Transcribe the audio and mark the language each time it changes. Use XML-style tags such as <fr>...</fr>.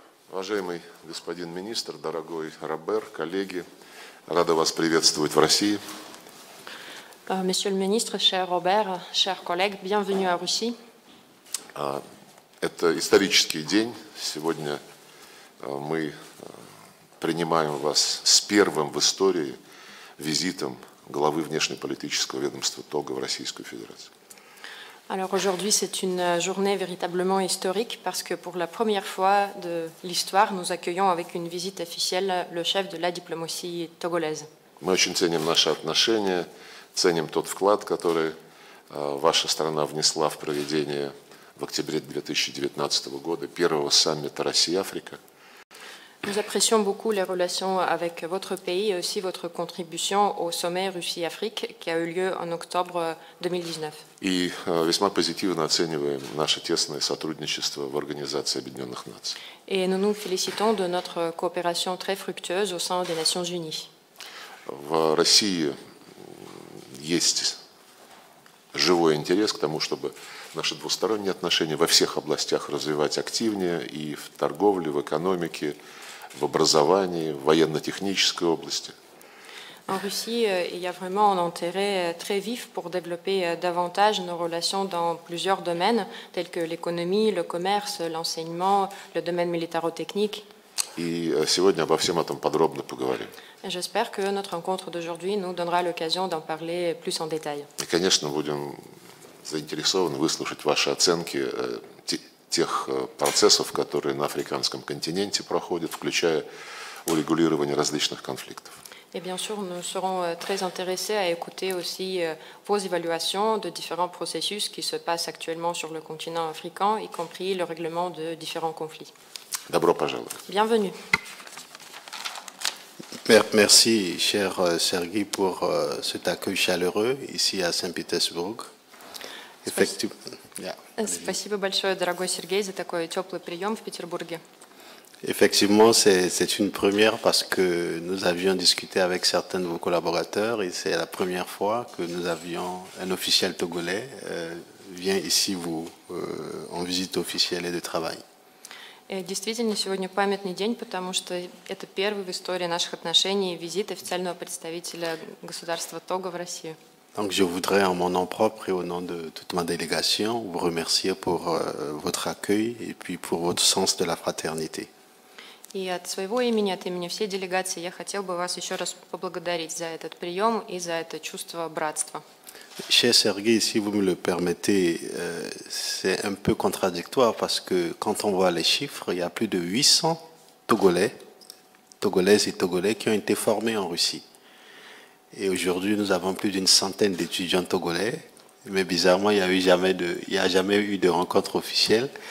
<ru>Уважаемый господин министр, дорогой Робер, коллеги, рада вас приветствовать в России.</ru> <fr>Monsieur le ministre, cher Robert, chers collègues, bienvenue à Russie.</fr> <ru>Это исторический день. Сегодня мы принимаем вас с первым в истории визитом главы внешнеполитического ведомства Того в Российскую Федерацию.</ru> <fr>Alors aujourd'hui, c'est une journée véritablement historique parce que pour la première fois de l'histoire, nous accueillons avec une visite officielle le chef de la diplomatie togolaise.</fr> <ru>Мы очень ценим наши отношения, ценим тот вклад, который ваша страна внесла в проведение в октябре 2019 года первого саммита Россия-Африка.</ru> <fr>Nous apprécions beaucoup les relations avec votre pays et aussi votre contribution au sommet Russie-Afrique qui a eu lieu en octobre 2019.</fr> <ru>И весьма позитивно оцениваем наше тесное сотрудничество в Организации Объединенных Наций.</ru> <fr>Et nous nous félicitons de notre coopération très fructueuse au sein des Nations Unies.</fr> <ru>В России есть живой интерес к тому, чтобы наши двусторонние отношения во всех областях развивать активнее и в торговле, в экономике, в образовании, в военно-технической области.</ru> <fr>En Russie, il y a vraiment un intérêt très vif pour développer davantage nos relations dans plusieurs domaines, tels que l'économie, le commerce, l'enseignement, le domaine militaro-technique.</fr> <ru>И сегодня обо всем этом подробно поговорим.</ru> <fr>J'espère que notre rencontre d'aujourd'hui nous donnera l'occasion d'en parler plus en détail.</fr> <ru>И, конечно, будем заинтересованы выслушать ваши оценки тех процессов, которые на африканском континенте проходят, включая урегулирование различных конфликтов.</ru> <fr>Et bien sûr, nous serons très intéressés à écouter aussi vos évaluations de différents processus qui se passent actuellement sur le continent africain, y compris le règlement de différents conflits.</fr> <ru>Добро пожаловать.</ru> <fr>Bienvenue. Merci, cher Sergueï, pour cet accueil chaleureux ici à Saint-Pétersbourg. Effectivement.</fr> <ru>Спасибо большое, дорогой Сергей, за такой теплый прием в Петербурге.</ru> <fr>Effectivement, c'est une première parce que nous avions discuté avec certains de vos collaborateurs et c'est la première fois que nous avions un officiel togolais vient ici en visite officielle et de travail.</fr> <ru>Действительно, сегодня памятный день, потому что это первый в истории наших отношений визит официального представителя государства Того в Россию.</ru> <fr>Donc je voudrais en mon nom propre et au nom de toute ma délégation vous remercier pour votre accueil et puis pour votre sens de la fraternité.</fr> <ru>И от своего имени, от имени всей делегации, я хотел бы вас еще раз поблагодарить за этот прием и за это чувство братства.</ru> <fr>Cher Sergueï, si vous me le permettez, c'est un peu contradictoire parce que quand on voit les chiffres, il y a plus de 800 Togolais, Togolaises et Togolais qui ont été formés en Russie. Et aujourd'hui, nous avons plus d'une centaine d'étudiants togolais, mais bizarrement, il n'y a jamais eu de rencontre officielle.</fr>